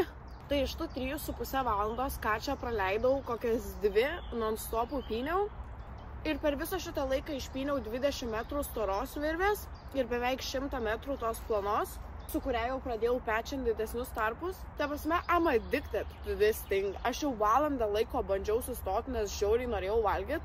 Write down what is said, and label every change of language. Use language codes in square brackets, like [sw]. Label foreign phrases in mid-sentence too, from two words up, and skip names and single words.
[lt] Tai iš tų 3,5 valandos, ką čia praleidau, kokias 2 non-stopų pyniau. Ir per visą šitą laiką išpyniau 20 metrų storos virvės ir beveik 100 metrų tos plonos, su kuria jau pradėjau pečint didesnius tarpus. Ta prasme, [en] I'm addicted to this thing. [lt] Aš jau valandą laiko bandžiau sustoti, nes žiauriai norėjau valgyti.